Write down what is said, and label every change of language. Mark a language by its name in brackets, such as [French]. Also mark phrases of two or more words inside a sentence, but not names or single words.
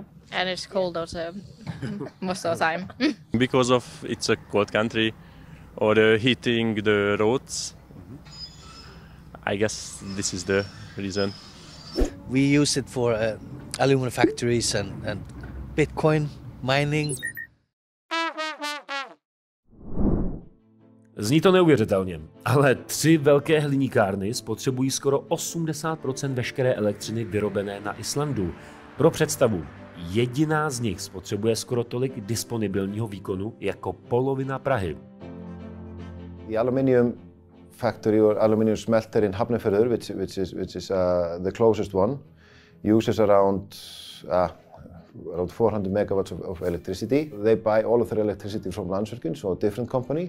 [English] And it's cold also most of the time. Because of it's a cold country, or heating the roads. I guess this is the reason. We use it for aluminum factories and Bitcoin mining. [Czech] Zní to neuvěřitelně, ale 3 velké hliníkárny spotřebují skoro 80% veškeré elektřiny vyrobené na Islandu. Pro představu, jediná z nich spotřebuje skoro tolik disponibilního výkonu jako polovina Prahy. [English] The aluminium factory or aluminium smelter in Hafnarfjörður, which is the closest one, uses around 400 megawatts of electricity. They buy all of their electricity from Landsvirkjun, so a different company.